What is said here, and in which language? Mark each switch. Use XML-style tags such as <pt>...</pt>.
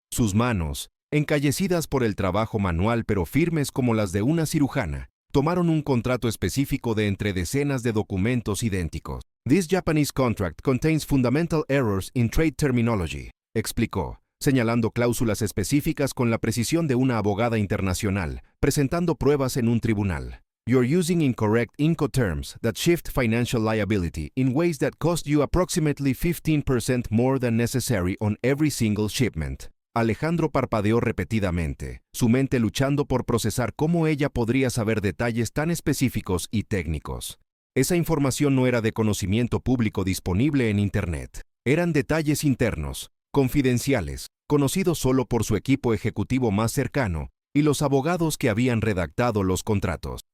<es>Sus manos, encallecidas por el trabajo manual pero firmes como las de una cirujana, tomaron un contrato específico de entre decenas de documentos idénticos.</es> <en>«This Japanese contract contains fundamental errors in trade terminology»,</en> <es>explicó, señalando cláusulas específicas con la precisión de una abogada internacional, presentando pruebas en un tribunal.</es> <en>«You're using incorrect Incoterms that shift financial liability in ways that cost you approximately 15% more than necessary on every single shipment».</en> <es>Alejandro parpadeó repetidamente, su mente luchando por procesar cómo ella podría saber detalles tan específicos y técnicos. Esa información no era de conocimiento público disponible en Internet. Eran detalles internos, confidenciales, conocidos solo por su equipo ejecutivo más cercano y los abogados que habían redactado los contratos.</es>